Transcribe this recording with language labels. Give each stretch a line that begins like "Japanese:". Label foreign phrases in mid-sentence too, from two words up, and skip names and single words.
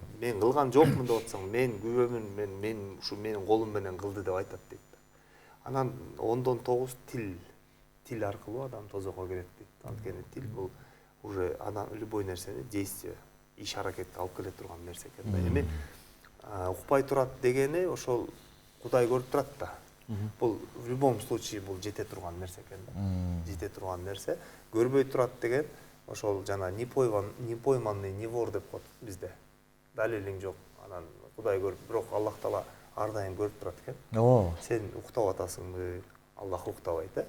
Kyrgyz: Мен кылган жокмун деп атсаң, мен күбөмүн, мен ушу менин колум менен кылды деп айтат дейт. Анан 10дон 9 тил аркылуу адам тозокко кирет дейт. Анткени тил бул уже адам любой нерсени действие, иш аракетке алып келе турган нерсе экен да. Эми укпай турат дегени ошол Кудай көрүп турат да. Бул
Russian: в любом случае
Kyrgyz: бул жете турган нерсе экен да. Жете турган нерсе. Көрбөй турат деген ошол жана
Russian: непойманный не вор
Kyrgyz: деп коет бизде. Далилиң жок. Анан Кудай көрүп, бирок Аллах Таала ар дайым көрүп турат экен. Сен уктап атасыңбы? Аллах уктабайт, э?